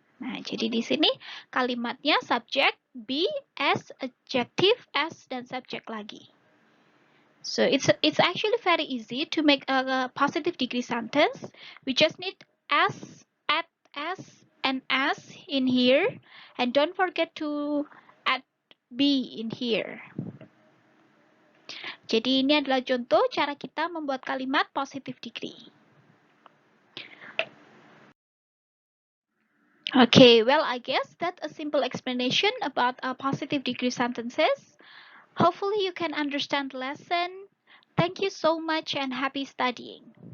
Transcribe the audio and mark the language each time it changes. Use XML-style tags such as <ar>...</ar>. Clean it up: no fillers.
<id>Nah, jadi di sini kalimatnya subjek, be, as, adjective, as, dan subjek lagi.</id> <en>So it's actually very easy to make a positive degree sentence. We just need as, add as, and as in here, and don't forget to add be in here.</en> <id>Jadi ini adalah contoh cara kita membuat kalimat positive degree.</id> <en>Okay, well, I guess that's a simple explanation about positive degree sentences. Hopefully you can understand the lesson. Thank you so much and happy studying.</en>